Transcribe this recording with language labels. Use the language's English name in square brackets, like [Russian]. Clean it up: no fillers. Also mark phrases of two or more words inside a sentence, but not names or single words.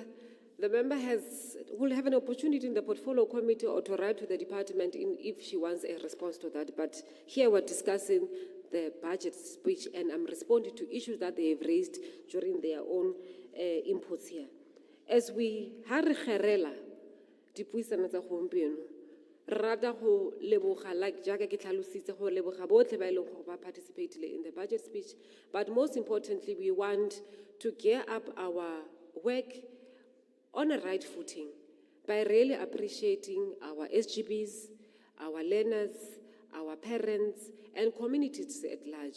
[English] The member will have an opportunity in the Portfolio Committee or to write to the department if she wants a response to that. But here we're discussing the budget speech, and I'm responding to issues that they have raised during their own inputs here. As we [Tswana] ha re kgerela dipuisano tsa gompieno, rata go leboga like jaaka ke tlhalositse go leboga botlhe ba e leng gore ba [English] participated in the budget speech, but most importantly we want to gear up our work on a right footing by really appreciating our SGBs, our learners, our parents, and communities at large.